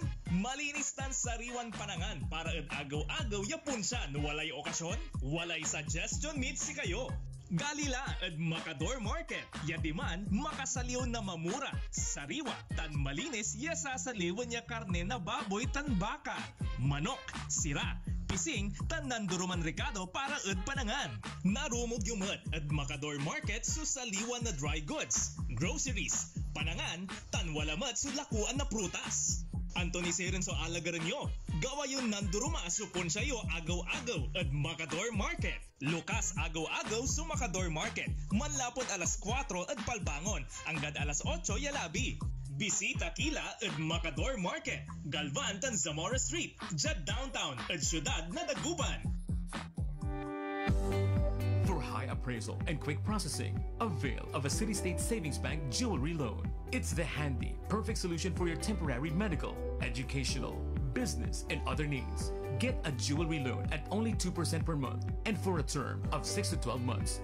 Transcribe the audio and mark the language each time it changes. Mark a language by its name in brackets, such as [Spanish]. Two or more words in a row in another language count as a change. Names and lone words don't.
[Pangasinan] Malinis tan sariwan panangan para at agaw-agaw yapunsan walay okasyon, walay suggestion meet si kayo. Galila at Macador Market, yadiman makasaliw na mamura, sariwa, tan malinis yasasaliwan niya karne na baboy tan baka, manok, sira, pising, tan nanduruman rekado para at panangan. Narumog yumot at Macador Market susaliwan na [English] dry goods, groceries, [Pangasinan] panangan, tan walamat sulakuan na prutas. Anthony Serenso alagaran nyo, gawa yun nanduruma supon sa'yo agaw-agaw at Macador Market. Lukas agaw-agaw sa Macador Market, manlapot alas 4 at palbangon, hanggang alas 8 yalabi. Bisita kila at Macador Market, Galvan tan Zamora Street, Jad Downtown at Syudad na Dagupan. [English] For high appraisal and quick processing, avail of a City State Savings Bank jewelry loan. It's the handy, perfect solution for your temporary medical, educational, business, and other needs. Get a jewelry loan at only 2% per month and for a term of 6 to 12 months.